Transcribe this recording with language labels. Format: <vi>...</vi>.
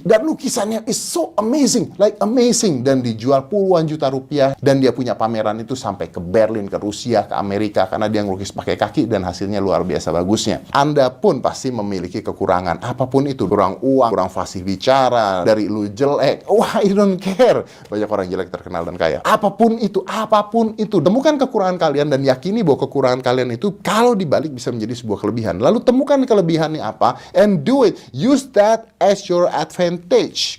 <id>Dan lukisannya</id> <en>is so amazing, like amazing.</en> <id>Dan dijual puluhan juta rupiah. Dan dia punya pameran itu sampai ke Berlin, ke Rusia, ke Amerika. Karena dia ngelukis pakai kaki dan hasilnya luar biasa bagusnya. Anda pun pasti memiliki kekurangan. Apapun itu, kurang uang, kurang fasih bicara, dari lu jelek. Wah,</id> <en>I don't care.</en> <id>Banyak orang jelek terkenal dan kaya. Apapun itu. Temukan kekurangan kalian dan yakini bahwa kekurangan kalian itu kalau dibalik bisa menjadi sebuah kelebihan. Lalu temukan kelebihannya apa</id> <en>and do it. Use that as your advantage.</en>